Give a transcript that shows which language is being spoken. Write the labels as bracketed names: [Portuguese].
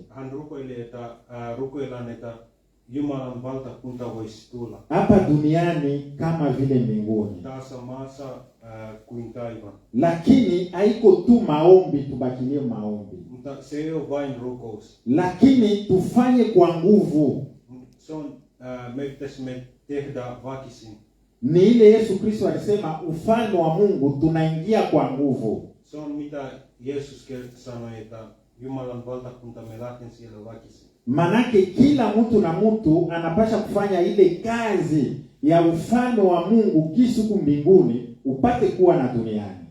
[Finnish] Hän rukoili, että rukoillaan, että Jumalan valtakunta voisi tulla. [Swahili] Hapa duniani kama vile mbinguni. [Finnish] Tässä maassa kuin taivaan. [Swahili] Lakini haiko tu maombi, tubakilie maombi. [Finnish] Mutta se ei ole vain rukous. [Swahili] Lakini tufanye kwa nguvu. [Finnish] Se on, me pitäisimme tehdä väkisin. [Swahili] Ni ile Yesu Kristo alisema ufalme wa Mungu tunaingia kwa nguvu. [Finnish] Se on mitä Jeesus sanoi, että Jumalan valtakunta me lähden siellä väkisin. [Swahili] Manake kila mtu na mtu anapasha kufanya ile kazi ya ufalme wa Mungu kisuku mbinguni upate kuwa na duniani.